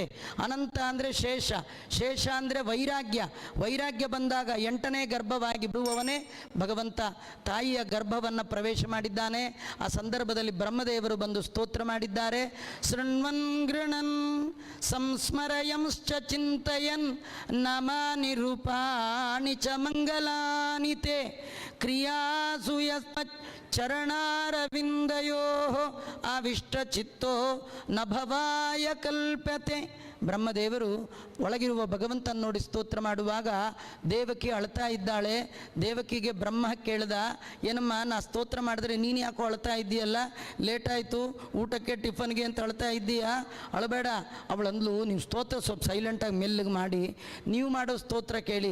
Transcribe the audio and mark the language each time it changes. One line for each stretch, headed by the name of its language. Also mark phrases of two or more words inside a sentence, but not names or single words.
Kannada: ಅನಂತ ಅಂದರೆ ಶೇಷ, ಶೇಷ ಅಂದರೆ ವೈರಾಗ್ಯ ಬಂದಾಗ 8ನೇ ಗರ್ಭವಾಗಿ ಬಿಡುವವನೇ ಭಗವಂತ. ತಾಯಿಯ ಗರ್ಭವನ್ನು ಪ್ರವೇಶ ಮಾಡಿದ್ದಾನೆ. ಆ ಸಂದರ್ಭದಲ್ಲಿ ಬ್ರಹ್ಮದೇವರು ಬಂದು ಸ್ತೋತ್ರ ಮಾಡಿದ್ದಾರೆ.
Sanskrit: ಶೃಣ್ವನ್ ಗೃಣನ್ ಸಂಸ್ಮರಯಂಶ್ಚ ಚಿಂತಯನ್ ನಮಾನಿ ರೂಪಾಣಿ ಚ ಮಂಗಲಾನಿ ತೇ ಕ್ರಿಯಾಸು ಚರಣಾರವಿಂದಯೋ ಆವಿಷ್ಟಚಿತ್ತೋ ನ ಭವಾಯ ಕಲ್ಪತೆ.
Kannada: ಬ್ರಹ್ಮದೇವರು ಒಳಗಿರುವ ಭಗವಂತನ ನೋಡಿ ಸ್ತೋತ್ರ ಮಾಡುವಾಗ ದೇವಕಿ ಅಳ್ತಾ ಇದ್ದಾಳೆ. ದೇವಕಿಗೆ ಬ್ರಹ್ಮ ಕೇಳ್ದ, ಏನಮ್ಮ ನಾ ಸ್ತೋತ್ರ ಮಾಡಿದ್ರೆ ನೀನು ಯಾಕೋ ಅಳ್ತಾ ಇದ್ದೀಯಲ್ಲ, ಲೇಟಾಯಿತು ಊಟಕ್ಕೆ ಟಿಫನ್ಗೆ ಅಂತ ಅಳ್ತಾ ಇದ್ದೀಯಾ, ಅಳಬೇಡ. ಅವಳಂದ್ಲು, ನೀವು ಸ್ತೋತ್ರ ಸ್ವಲ್ಪ ಸೈಲೆಂಟಾಗಿ ಮೆಲ್ಲಗೆ ಮಾಡಿ, ನೀವು ಮಾಡೋ ಸ್ತೋತ್ರ ಕೇಳಿ.